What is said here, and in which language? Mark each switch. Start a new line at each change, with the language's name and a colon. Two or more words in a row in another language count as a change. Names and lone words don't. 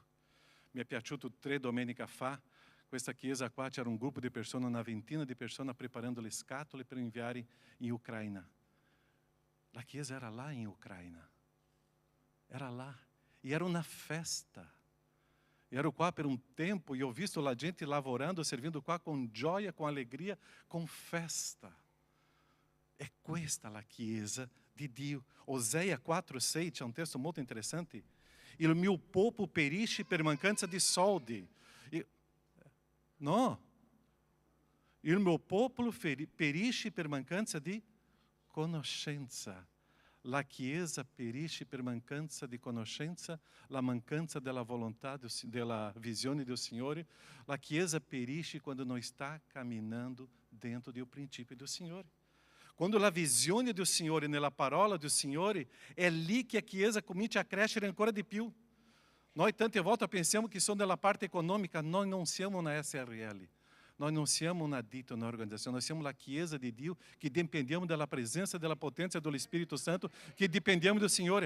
Italian: Mi è piaciuto 3 domeniche fa, questa Chiesa qua c'era un gruppo di persone, una ventina di persone preparando le scatole per inviare in Ucraina. La Chiesa era là in Ucraina. Era là. E era una festa. Ero qua per un tempo e ho visto la gente lavorando, servindo qua con gioia,
Portuguese: com alegria, com festa.
Italian: È questa la Chiesa di Dio. Osea 4:6 c'è un testo molto interessante. Il mio popolo perisce per mancanza di soldi. No. Il mio popolo perisce per mancanza di conoscenza. La Chiesa perisce per mancanza di conoscenza, la mancanza della volontà, della visione del Signore. La Chiesa perisce quando non sta camminando dentro
Portuguese: do princípio do
Italian: Signore. Quando la visione del Signore, nella parola del Signore, è lì che a Chiesa comincia a crescere ancora di più. Noi tante volte pensiamo che sono nella parte economica, noi non siamo una SRL, noi non siamo una ditta, una organizzazione, noi siamo la Chiesa di Dio, che dipendiamo della presenza e della potenza dello Spirito Santo, che dipendiamo del Signore.